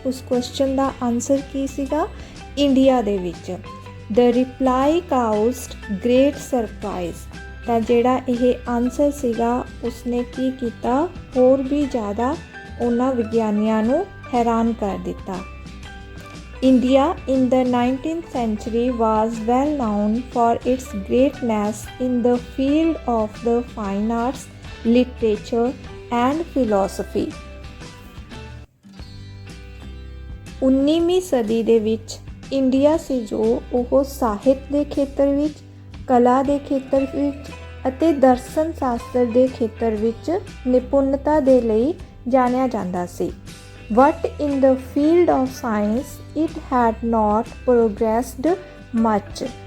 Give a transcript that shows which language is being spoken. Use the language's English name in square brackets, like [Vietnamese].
[Punjabi] ਉਸ ਕੁਐਸਚਨ ਦਾ ਆਨਸਰ ਕੀ ਸੀਗਾ? ਇੰਡੀਆ ਦੇ ਵਿੱਚ। [English] The reply caused great surprise. [Punjabi] ਤਾਂ ਜਿਹੜਾ ਇਹ ਆਨਸਰ ਸੀਗਾ ਉਸਨੇ ਕੀ ਕੀਤਾ? ਹੋਰ ਵੀ ਜ਼ਿਆਦਾ ਉਹਨਾਂ ਵਿਗਿਆਨੀਆਂ ਨੂੰ ਹੈਰਾਨ ਕਰ ਦਿੱਤਾ। [English] India in the 19th century was well known for its greatness in the field of the fine arts, literature and philosophy। [Punjabi] 19ਵੀਂ ਸਦੀ ਦੇ ਵਿੱਚ ਇੰਡੀਆ ਸੀ ਜੋ ਉਹ ਸਾਹਿਤ ਦੇ ਖੇਤਰ ਵਿੱਚ, ਕਲਾ ਦੇ ਖੇਤਰ ਵਿੱਚ ਅਤੇ ਦਰਸ਼ਨ ਸ਼ਾਸਤਰ ਦੇ ਖੇਤਰ ਵਿੱਚ ਨਿਪੁੰਨਤਾ ਦੇ ਲਈ ਜਾਣਿਆ ਜਾਂਦਾ ਸੀ। [English] But in the field of science it had not progressed much.